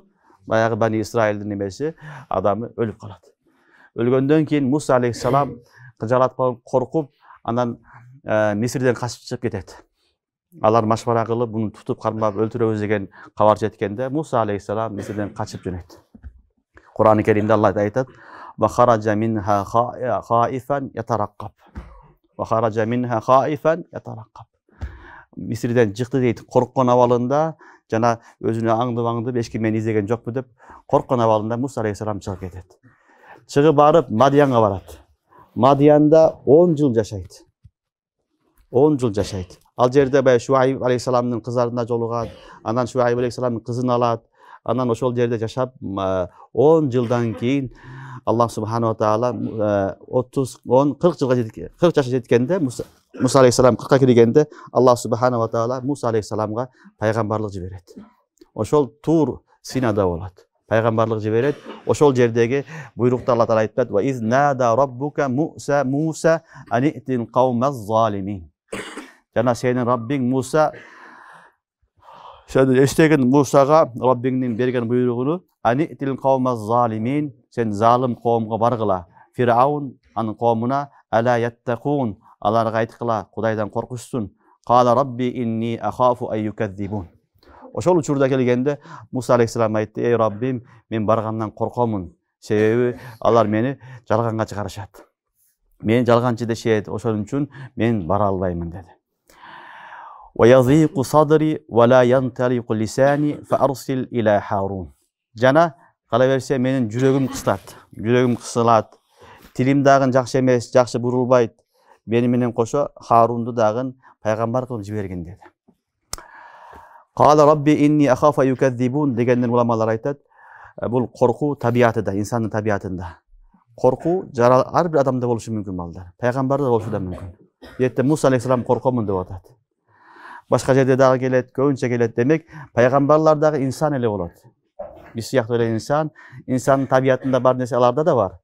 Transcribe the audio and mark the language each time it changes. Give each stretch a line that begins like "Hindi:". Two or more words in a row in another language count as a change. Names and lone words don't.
Kyrgyz: Баягы Бани Исраилдин немеси, адамы өлүп калат. Өлгөндөн кийин Муса алейхиссалам кыжалат болуп коркуп, анан Мисирден качып чыгып кетет. Алар машвара кылып, буну тутуп кармап өлтүрөбүз деген кабар жеткенде Муса алейхиссалам Мисирден качып жөнөйт. Кур'ан-ы Керимде Аллах айтат:
Arabic: "وخرج منها خائفا يترقب." وخرج منها خائفا يترقب.
Kyrgyz: Мисирден чыкты дейт, корккон абалында, жана өзүнө аңдып эч ким мени издеген жокпу деп корккон абалында Муса алейхиссалам чыгып кетет. Чыгып барып Мадиянга барат. Мадиянда 10 жыл жашайт. 10 жыл жашайт. Ал жерде бай Шуайб алейхиссаламдын кыздарына жолугат, анан Шуайб алейхиссаламдын кызын алат. Анан ошол жерде жашап 10 жылдан кийин
Arabic: الله سبحانه وتعالى
Kyrgyz: 40 жашка жеткенде Муса алейхиссалам 40ка киргенде
Arabic: الله سبحانه وتعالى
Kyrgyz: Муса алейхиссаламга пайгамбарлык жиберет. Ошол Тур Синада болот. Пайгамбарлык жиберет. Ошол жердеги буйрукта Алла таала айтат:
Arabic: "وإذ نادى ربك موسى أن ائت القوم الظالمين."
Kyrgyz: Жана сенин Раббиң Муса эстеген Мусага Раббиңдин берген буйругуну
Arabic: أن ائت القوم الظالمين,
Kyrgyz: сен залым коомго баргыла. Фираун анын коомуна
Arabic: ألا يتقون,
Kyrgyz: аларга айткыла, Кудайдан коркушсун.
Arabic: قال رب إني أخاف أن يكذبون.
Kyrgyz: Ошол учурда келгенде Муса алейхиссалам айтты: "Эй Раббим, мен баргандан коркомун. Себеби алар мени жалганга чыгарышат. Мен жалганчы дешет, ошол үчүн мен бара албаймын" деди.
Arabic: وَيَضِيقُ صَدْرِي وَلَا يَنْتَلِقُ لِسَانِي فَأَرْسِلْ إِلَى حَارُونَ.
Kyrgyz: Жана кала берсе менин жүрөгүм кысылат. Жүрөгүм кысылат. Тилим дагы жакшы эмес, жакшы бурулбайт. Мени менен кошо Харунду дагы пайгамбар кылып жибергин деди.
Arabic: قال رب إني أخاف يكذبون
Kyrgyz: дегенден уламалар айтат, бул коркуу табиятында, инсандын табиятында. Коркуу ар бир адамда болушу мүмкүн балдар. Пайгамбарда болушу да мүмкүн. Жетте Муса алейхиссалам коркомун деп атат. Башка жерде дагы келет, көбүнчө келет. Демек, пайгамбарлар дагы инсан эле болот. Биз сыяктуу эле инсан, инсандын табиятында бар нерсе аларда да бар.